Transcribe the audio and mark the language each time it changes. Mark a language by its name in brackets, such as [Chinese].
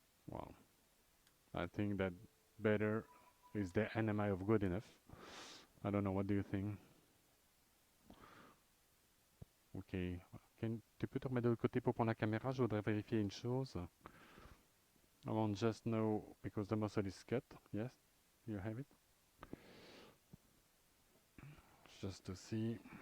[English] Well, I think that better is the enemy of good enough. I don't know, what do you think? Ok. [French] Tu peux te remettre de l'autre côté pour prendre la caméra? Je voudrais vérifier une chose. [English] I want just know, because the muscle is cut. Yes, you have it. Just to see.